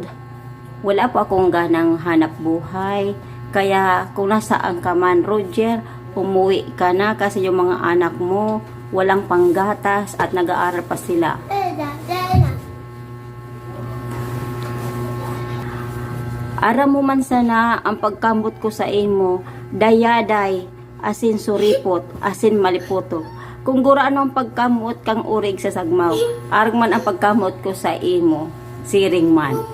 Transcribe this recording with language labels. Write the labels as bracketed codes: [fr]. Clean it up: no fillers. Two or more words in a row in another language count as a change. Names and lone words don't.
[tl] Wala po akong ganang hanap buhay. Kaya kung nasaan ka man, Roger, umuwi ka na kasi yung mga anak mo walang panggatas at nag-aaral pa sila. [bik] Aram mo man sana ang pagkambot ko sa imo, dayaday, asin suripot, asin maliputo. Kung guraan ang pagkamot kang urig sa sagmaw, arag man ang pagkamot ko sa imo, siring man.